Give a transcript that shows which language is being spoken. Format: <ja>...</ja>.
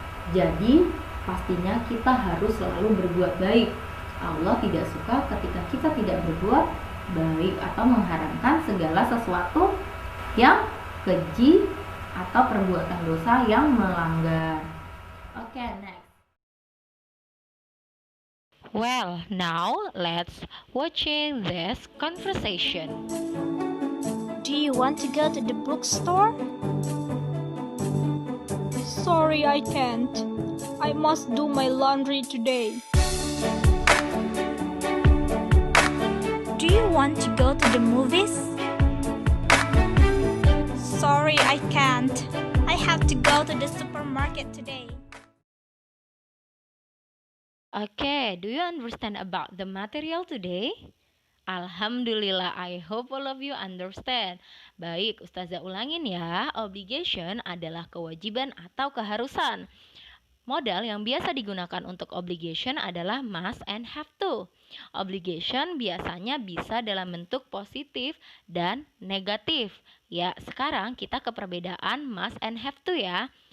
<id>Jadi pastinya kita harus selalu berbuat baik. Allah tidak suka ketika kita tidak berbuat baik atau mengharamkan segala sesuatu yang keji atau perbuatan dosa yang melanggar.</id> <en>Oke, next. Well, now let's watching this conversation. Do you want to go to the bookstore? Sorry, I can't. I must do my laundry today. Do you want to go to the movies? Sorry, I can't. I have to go to the supermarket today. Okay, do you understand about the material today? Alhamdulillah, I hope all of you understand.</en> <id>Baik, Ustazah ulangin ya. Obligation adalah kewajiban atau keharusan. Modal yang biasa digunakan untuk obligation adalah</id> <en>must and have to.</en> <id>Obligation biasanya bisa dalam bentuk positif dan negatif. Ya, sekarang kita ke perbedaan</id> <en>must and have to</en> <id>ya.</id>